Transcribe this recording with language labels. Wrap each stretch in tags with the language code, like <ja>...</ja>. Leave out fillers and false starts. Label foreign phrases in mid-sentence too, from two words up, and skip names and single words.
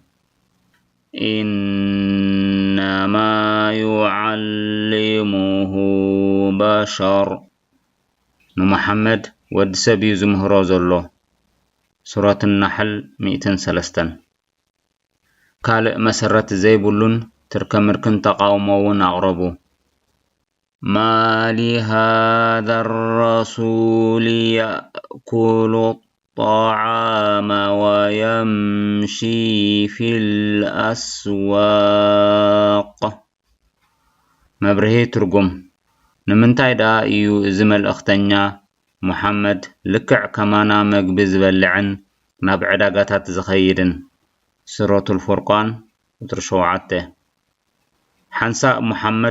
<ar>إنما يعلمه بشر</ar> <ti>ንመሐመድ ወዲ ሰብ እዩ ዝምህሮ ዘሎ። ሱረት النحل 103 ካልእ መሰረት ዘይብሉን ትርከምርክን ተቃውሞውን ኣቕረቡ።</ti> <ar>ما لهذا الرسول يأكل الطعام ويمشي في الأسواق.</ar> <ti>መብርሂ ትርጉም ንምንታይ ዳ እዩ እዚ መልእኽተኛ محمد ልክዕ ከማና መግቢ ዝበልዕን ናብ ዕዳጋታት ዝኸይድን። ሱረቱል ፍርቃን ቁጥሪ 7። ሓንሳእ ሙሐመድ</ti>